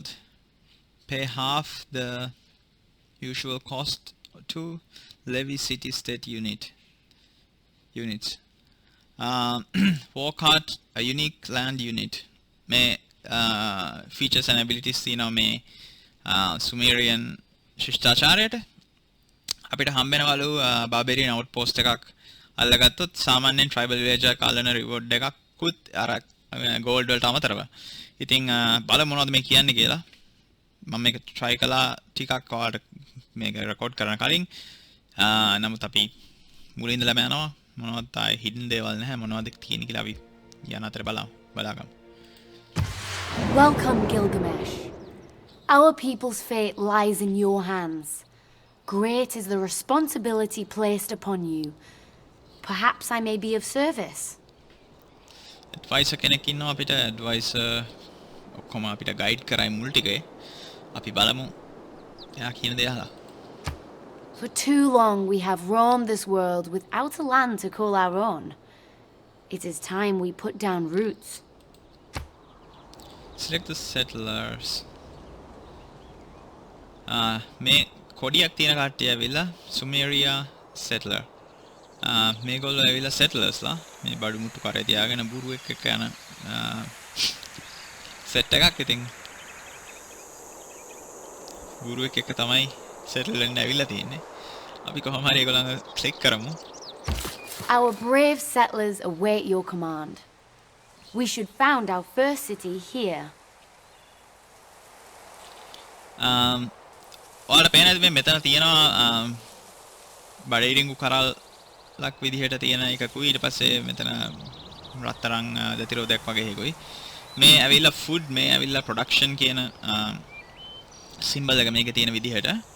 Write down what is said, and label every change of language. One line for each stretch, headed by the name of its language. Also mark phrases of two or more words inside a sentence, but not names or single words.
English: Pay half the usual cost to levy city-state units. War card, a unique land unit. May features and abilities
Sinhala: තියෙනවා මේ Sumerian ශිෂ්ටාචාරයට අපිට හම්බෙනවලු
English: barbarian outpost
Sinhala: එකක් අල්ලගත්තොත් සාමාන්‍යයෙන්
English: tribal village
Sinhala: එක අල්ලන reward එකක්කුත් අර gold වලට අමතරව. ඉතින් බලමු මොනවද මේ කියන්නේ කියලා. මම මේක try කළා ටිකක් ඔයාලට මේක record කරන කලින්. නමුත් අපි මුලින් ඉඳලාම යනවා. මොනවද තායි hidden දේවල් නැහැ. මොනවද තියෙන්නේ කියලා අපි යන අතර බලාගමු.
English: Welcome, Gilgamesh. Our people's fate lies in your hands. Great is the responsibility placed upon you. Perhaps I may be of service.
Sinhala: Advisor කෙනෙක් ඉන්නවා අපිට advisor ඔක්කොම අපිට guide කරයි මුල් ටිකේ. අපි බලමු. එයා කියන දේ අහලා.
English: For too long we have roamed this world without a land to call our own. It is time we put down roots. Select the settlers.
Sinhala: මේ කොඩියක් තියෙන කට්ටිය ඇවිල්ලා Sumeria settler. මේගොල්ලෝ ඇවිල්ලා settlers ලා මේ බඩු මුට්ටු කරේ තියාගෙන බුරුවෙක් එක්ක යන set එකක් ඉතින් බුරුවෙක් එක්ක තමයි settle වෙන්න ඇවිල්ලා තියෙන්නේ. අපි කොහොම හරි ඒගොල්ලන්ව click කරමු.
English: Our brave settlers await your command. We should found our first city here.
Sinhala: ඔයාලට පේනද මේ මෙතන තියෙනවා බඩේරිංගු කරල්ලක් විදිහට තියෙන එකකුයි ඊට පස්සේ මෙතන රත්තරන් දතිරෝදයක් වගේ එකකුයි මේ ඇවිල්ලා ෆුඩ් මේ ඇවිල්ලා ප්‍රොඩක්ෂන් කියන සිම්බල් එක මේකේ තියෙන විදිහට